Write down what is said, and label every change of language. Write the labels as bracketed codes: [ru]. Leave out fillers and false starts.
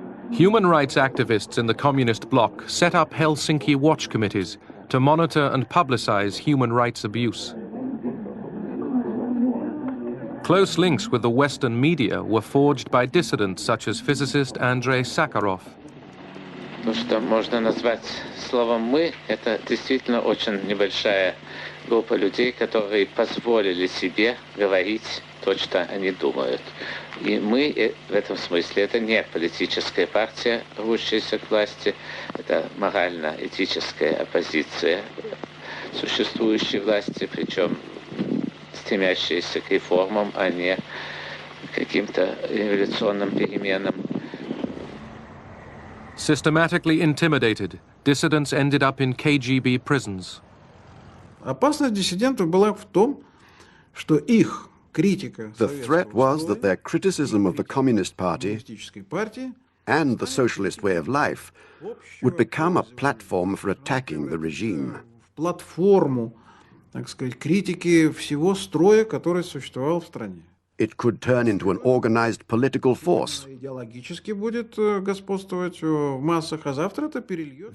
[en] Human rights activists in the communist bloc set up Helsinki watch committees to monitor and publicize human rights abuse. Close links with the Western media were forged by dissidents such as physicist Andrei Sakharov. [ru] То, что можно назвать словом «мы», это действительно очень небольшая группа людей, которые позволили себе говорить то, что они думают. И мы в этом смысле это не политическая партия, рвущаяся к власти, это морально-этическая оппозиция существующей власти, причем стремящаяся к реформам, а не к каким-то революционным переменам. [en] Systematically intimidated, dissidents ended up in KGB prisons. [ru] Опасность диссидентов была в том, что их критика [en] The threat was that their criticism of the Communist Party and the socialist way of life would become a platform for attacking the regime. [ru] платформу, так сказать, критики всего строя, который существовал в стране. [en] It could turn into an organized political force. [ru] Идеологически будет господствовать в массах, а завтра это перельет.